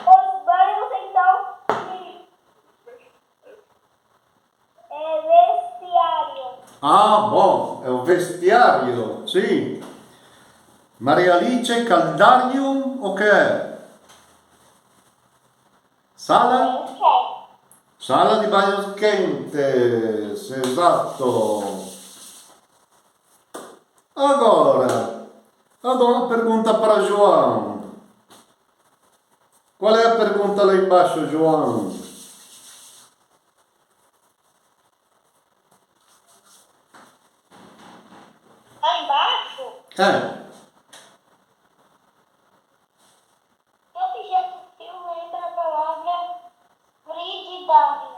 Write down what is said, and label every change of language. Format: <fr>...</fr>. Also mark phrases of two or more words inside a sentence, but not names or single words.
<pt>Os banhos, então, vestiário. ah, bom,</pt> <it>è un vestiario, sì. Maria Alice, caldarium o che è? Sala?</it> <pt>Banhos quentes.</pt> <it>Sala di bagno quentes, esatto.</it> <pt>Agora, uma pergunta para João. Qual é a pergunta lá embaixo, João? Lá embaixo, o objeto frio lembra a palavra frigidário.</pt>